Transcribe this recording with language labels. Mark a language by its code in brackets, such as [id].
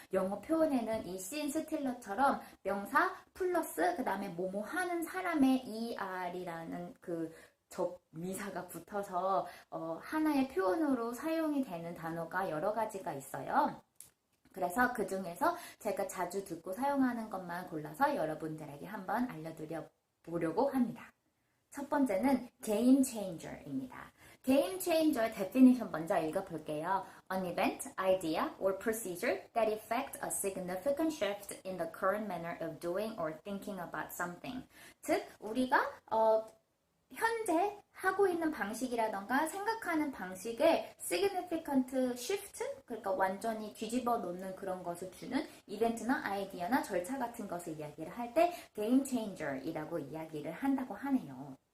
[ko] 영어 표현에는 이 씬 스틸러처럼 명사 플러스 그 다음에 뭐뭐 하는 사람의 ER이라는 그 접미사가 붙어서 하나의 표현으로 사용이 되는 단어가 여러 가지가 있어요. 그래서 그 중에서 제가 자주 듣고 사용하는 것만 골라서 여러분들에게 한번 알려드려 보려고 합니다. 첫 번째는 game changer입니다. [en] game changer definition [ko] 먼저 읽어볼게요. [en] An event, idea, or procedure that effect a significant shift in the current manner of doing or thinking about something. [ko] 즉, 우리가 현재 하고 있는 방식이라던가 생각하는 방식에 [en] significant shift, [ko] 그러니까 완전히 뒤집어 놓는 그런 것을 주는 이벤트나 아이디어나 절차 같은 것을 이야기를 할 때 game changer이라고 이야기를 한다고 하네요.